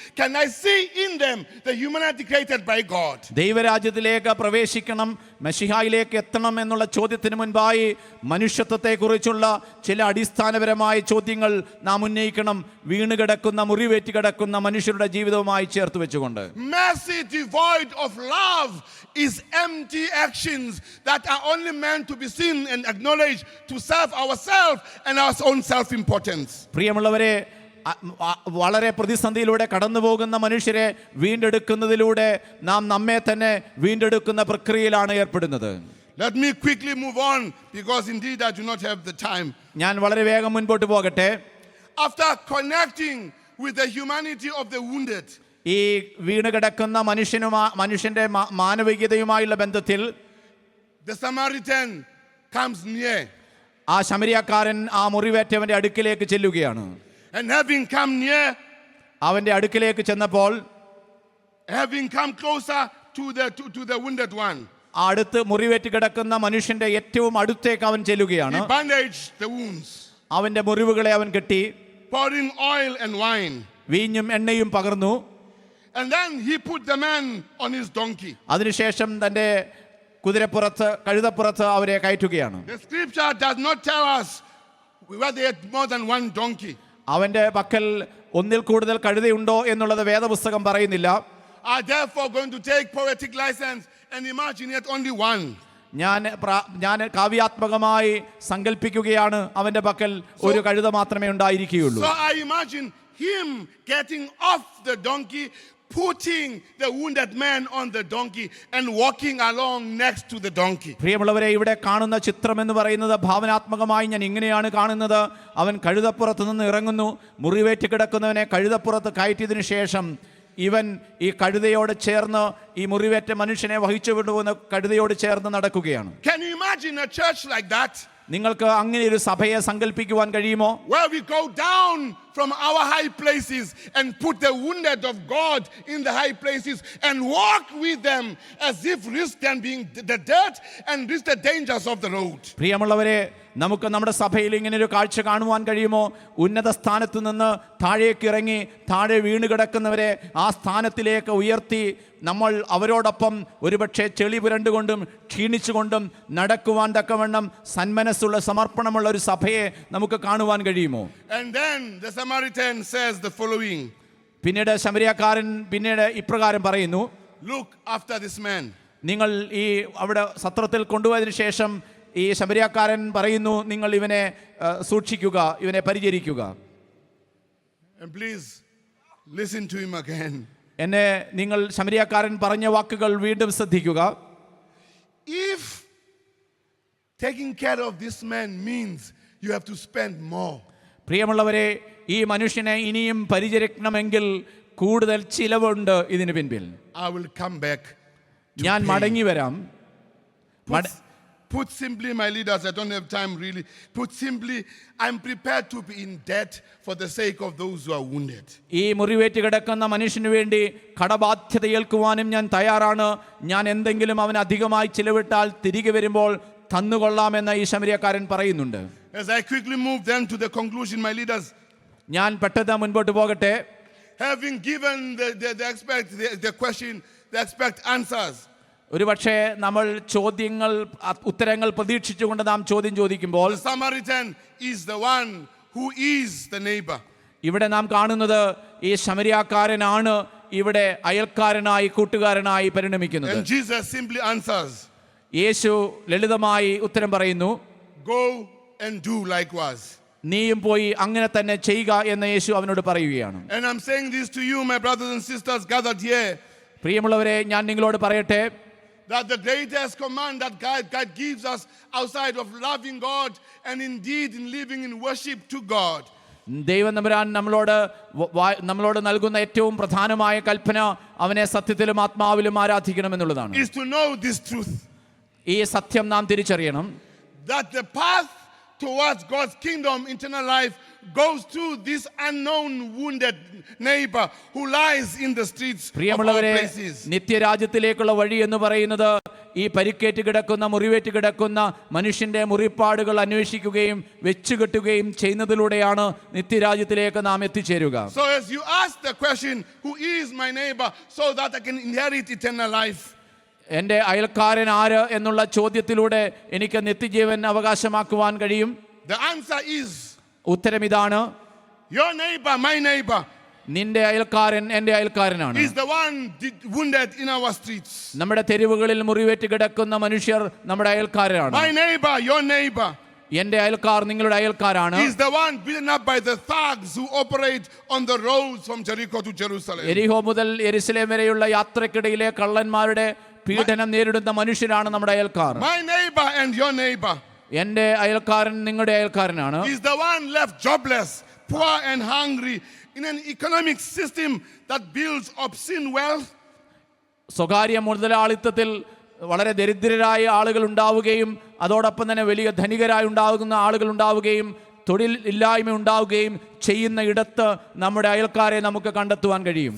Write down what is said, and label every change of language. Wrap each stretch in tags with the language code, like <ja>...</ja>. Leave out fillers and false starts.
<en>Can I see in them the humanity created by God?</en> <ml>ദൈവരാജ്യത്തിലേക്ക് പ്രവേശിക്കണം, മെശിഹായിലേക്ക് എത്തണം എന്നുള്ള ചോദ്യത്തിന് മുൻപായി മനുഷ്യത്വത്തെക്കുറിച്ചുള്ള ചില അടിസ്ഥാനപരമായ ചോദ്യങ്ങൾ നാം ഉന്നയിക്കണം, വീണുകിടക്കുന്ന മുറിവേറ്റ് കിടക്കുന്ന മനുഷ്യരുടെ ജീവിതവുമായി ചേർത്ത് വെച്ചുകൊണ്ട്.</ml> <en>Mercy devoid of love is empty actions that are only meant to be seen and acknowledged to serve ourselves and our own self-importance.</en> <ml>പ്രിയമുള്ളവരെ, വളരെ പ്രതിസന്ധിയിലൂടെ കടന്നു പോകുന്ന മനുഷ്യരെ വീണ്ടെടുക്കുന്നതിലൂടെ നാം നമ്മെ തന്നെ വീണ്ടെടുക്കുന്ന പ്രക്രിയയിലാണ് ഏർപ്പെടുന്നത്.</ml> <en>Let me quickly move on because indeed I do not have the time.</en> <ml>ഞാൻ വളരെ വേഗം മുൻപോട്ട് പോകട്ടെ.</ml> <en>After connecting with the humanity of the wounded,</en> <ml>ഈ വീണ് കിടക്കുന്ന മനുഷ്യന്റെ മാനവികതയുമായുള്ള ബന്ധത്തിൽ</ml> <en>the Samaritan comes near.</en> <ml>ആ ശമരിയക്കാരൻ ആ മുറിവേറ്റവന്റെ അടുക്കിലേക്ക് ചെല്ലുകയാണ്.</ml> <en>And having come near,</en> <ml>അവന്റെ അടുക്കിലേക്ക് ചെന്നപ്പോൾ,</ml> <en>having come closer to the wounded one,</en> <ml>അടുത്ത് മുറിവേറ്റ് കിടക്കുന്ന മനുഷ്യന്റെ ഏറ്റവും അടുത്തേക്ക് അവൻ ചെല്ലുകയാണ്.</ml> <en>he bandaged the wounds,</en> <ml>അവന്റെ മുറിവുകളെ അവൻ കെട്ടി,</ml> <en>pouring oil and wine,</en> <ml>വീഞ്ഞും എണ്ണയും പകർന്നു.</ml> <en>and then he put the man on his donkey.</en> <ml>അതിനുശേഷം തന്റെ കുതിരപ്പുറത്ത് കഴുതപ്പുറത്ത് അവരെ കയറ്റുകയാണ്.</ml> <en>The scripture does not tell us whether they had more than one donkey.</en> <ml>അവന്റെ പക്കൽ ഒന്നിൽ കൂടുതൽ കഴുതയുണ്ടോ എന്നുള്ളത് വേദപുസ്തകം പറയുന്നില്ല.</ml> <en>I therefore going to take poetic license and imagine it only one.</en> <ml>ഞാൻ കാവ്യാത്മകമായി സങ്കല്പിക്കുകയാണ്, അവന്റെ പക്കൽ ഒരു കഴുത മാത്രമേ ഉണ്ടായിരിക്കുകയുള്ളൂ.</ml> <en>So I imagine him getting off the donkey, putting the wounded man on the donkey and walking along next to the donkey.</en> <ml>പ്രിയമുള്ളവരെ, ഇവിടെ കാണുന്ന ചിത്രം എന്ന് പറയുന്നത് ഭാവനാത്മകമായി ഞാൻ ഇങ്ങനെയാണ് കാണുന്നത്. അവൻ കഴുതപ്പുറത്ത് നിന്ന് ഇറങ്ങുന്നു, മുറിവേറ്റ് കിടക്കുന്നവനെ കഴുതപ്പുറത്ത് കയറ്റിയതിനു ശേഷം ഇവൻ ഈ കഴുതയോട് ചേർന്ന്, ഈ മുറിവേറ്റ മനുഷ്യനെ വഹിച്ചു കൊണ്ടുപോകുന്ന കഴുതയോട് ചേർന്ന് നടക്കുകയാണ്.</ml> <en>Can you imagine a church like that?</en> <ml>നിങ്ങൾക്ക് അങ്ങനെ ഒരു സഭയെ സങ്കല്പിക്കുവാൻ കഴിയുമോ?</ml> <en>Where we go down from our high places and put the wounded of God in the high places and walk with them as if risk them being the dirt and risk the dangers of the road.</en> <ml>പ്രിയമുള്ളവരെ, നമുക്ക് നമ്മുടെ സഭയിൽ ഇങ്ങനെ ഒരു കാഴ്ച കാണുവാൻ കഴിയുമോ? ഉന്നത സ്ഥാനത്ത് നിന്ന് താഴേക്ക് ഇറങ്ങി താഴെ വീണ് കിടക്കുന്നവരെ ആ സ്ഥാനത്തിലേക്ക് ഉയർത്തി നമ്മൾ അവരോടൊപ്പം ഒരുപക്ഷെ ചെളി പുരണ്ടുകൊണ്ടും ക്ഷീണിച്ചുകൊണ്ടും നടക്കുവാൻ തക്കവണ്ണം സന്മനസ്സുള്ള സമർപ്പണമുള്ള ഒരു സഭയെ നമുക്ക് കാണുവാൻ കഴിയുമോ?</ml> <en>And then the Samaritan says the following.</en> <ml>പിന്നീട് ശമരിയക്കാരൻ ഇപ്രകാരം പറയുന്നു,</ml> <en>look after this man.</en> <ml>നിങ്ങൾ ഈ അവിടെ സത്രത്തിൽ കൊണ്ടുപോയതിനു ശേഷം ഈ ശമരിയക്കാരൻ പറയുന്നു, നിങ്ങൾ ഇവനെ സൂക്ഷിക്കുക, ഇവനെ പരിചരിക്കുക.</ml> <en>And please listen to him again.</en> <ml>നിങ്ങൾ ശമരിയക്കാരൻ പറഞ്ഞ വാക്കുകൾ വീണ്ടും ശ്രദ്ധിക്കുക.</ml> <en>If taking care of this man means you have to spend more,</en> <ml>പ്രിയമുള്ളവരെ, ഈ മനുഷ്യനെ ഇനിയും പരിചരിക്കണമെങ്കിൽ കൂടുതൽ ചിലവുണ്ട് ഇതിന് പിൻപിൽ.</ml> <en>I will come back.</en> <ml>ഞാൻ മടങ്ങി വരാം.</ml> <en>Put simply, my leaders, I don't have time really. Put simply, I'm prepared to be in debt for the sake of those who are wounded.</en> <ml>ഈ മുറിവേറ്റ് കിടക്കുന്ന മനുഷ്യന് വേണ്ടി കടബാധ്യത ഏൽക്കുവാനും ഞാൻ തയ്യാറാണ്. ഞാൻ എന്തെങ്കിലും അവൻ അധികമായി ചിലവിട്ടാൽ തിരികെ വരുമ്പോൾ തന്നുകൊള്ളാമെന്ന് ഈ ശമരിയക്കാരൻ പറയുന്നുണ്ട്.</ml> <en>As I quickly move then to the conclusion, my leaders,</en> <ml>ഞാൻ പെട്ടെന്ന് മുൻപോട്ട് പോകട്ടെ.</ml> <en>having given the question, the expect answers.</en> <ml>ഒരുപക്ഷെ നമ്മൾ ചോദ്യങ്ങൾ ഉത്തരങ്ങൾ പ്രതീക്ഷിച്ചുകൊണ്ട് നാം ചോദ്യം ചോദിക്കുമ്പോൾ</ml> <en>The Samaritan is the one who is the neighbor.</en> <ml>ഇവിടെ നാം കാണുന്നത് ഈ ശമരിയാക്കാരനാണ് ഇവിടെ അയൽക്കാരനായി കൂട്ടുകാരനായി പരിണമിക്കുന്നത്.</ml> <en>And Jesus simply answers,</en> <ml>യേശു ലളിതമായി ഉത്തരം പറയുന്നു,</ml> <en>go and do likewise.</en> <ml>നീയും പോയി അങ്ങനെ തന്നെ ചെയ്യുക എന്ന് യേശു അവനോട് പറയുകയാണ്.</ml> <en>And I'm saying this to you, my brothers and sisters gathered here,</en> <ml>പ്രിയമുള്ളവരെ, ഞാൻ നിങ്ങളോട് പറയട്ടെ,</ml> <en>that the greatest command that God gives us outside of loving God and indeed in living in worship to God,</en> <ml>ദൈവം തമ്പുരാൻ നമ്മളോട് നൽകുന്ന ഏറ്റവും പ്രധാനമായ കൽപ്പന അവനെ സത്യത്തിലും ആത്മാവിലും ആരാധിക്കണമെന്നുള്ളതാണ്.</ml> <en>is to know this truth,</en> <ml>ഈ സത്യം നാം തിരിച്ചറിയണം.</ml> <en>that the path towards God's kingdom, eternal life, goes through this unknown wounded neighbor who lies in the streets of our</en> <ml>പ്രിയമുള്ളവരെ,</ml> <en>places.</en> <ml>നിത്യരാജ്യത്തിലേക്കുള്ള വഴി എന്ന് പറയുന്നത് ഈ പരിക്കേറ്റ് കിടക്കുന്ന മുറിവേറ്റ് കിടക്കുന്ന മനുഷ്യന്റെ മുറിപ്പാടുകൾ അന്വേഷിക്കുകയും വെച്ചുകെട്ടുകയും ചെയ്യുന്നതിലൂടെയാണ് നിത്യരാജ്യത്തിലേക്ക് നാം എത്തിച്ചേരുക.</ml> <en>So as you ask the question, who is my neighbor, so that I can inherit eternal life,</en> <ml>എൻ്റെ അയൽക്കാരൻ ആര് എന്നുള്ള ചോദ്യത്തിലൂടെ എനിക്ക് നിത്യജീവൻ അവകാശമാക്കുവാൻ കഴിയും.</ml> <en>the answer is,</en> <ml>ഉത്തരം ഇതാണ്,</ml> <en>your neighbor, my neighbor,</en> <ml>നിന്റെ അയൽക്കാരൻ എൻ്റെ അയൽക്കാരനാണ്.</ml> <en>is the one wounded in our streets.</en> <ml>നമ്മുടെ തെരുവുകളിൽ മുറിവേറ്റ് കിടക്കുന്ന മനുഷ്യർ നമ്മുടെ അയൽക്കാരാണ്.</ml> <en>My neighbor, your neighbor,</en> <ml>എൻ്റെ അയൽക്കാർ നിങ്ങളുടെ അയൽക്കാരാണ്.</ml> <en>is the one beaten up by the thugs who operate on the roads from Jericho to Jerusalem.</en> <ml>എരിഹോ മുതൽ യെരുശലേം വരെയുള്ള യാത്രക്കിടയിലെ കള്ളന്മാരുടെ പീഡനം നേരിടുന്ന മനുഷ്യരാണ് നമ്മുടെ അയൽക്കാർ.</ml> <en>My neighbor and your neighbor</en> <ml>എൻ്റെ അയൽക്കാരൻ നിങ്ങളുടെ അയൽക്കാരനാണ്.</ml> <en>is the one left jobless, poor and hungry in an economic system that builds obscene wealth.</en> <ml>സ്വകാര്യ മുതലാളിത്തത്തിൽ വളരെ ദരിദ്രരായ ആളുകൾ ഉണ്ടാവുകയും അതോടൊപ്പം തന്നെ വലിയ ധനികരായി ഉണ്ടാകുന്ന ആളുകൾ ഉണ്ടാവുകയും തൊഴിൽ ഇല്ലായ്മ ഉണ്ടാവുകയും ചെയ്യുന്ന ഇടത്ത് നമ്മുടെ അയൽക്കാരെ നമുക്ക് കണ്ടെത്തുവാൻ കഴിയും.</ml>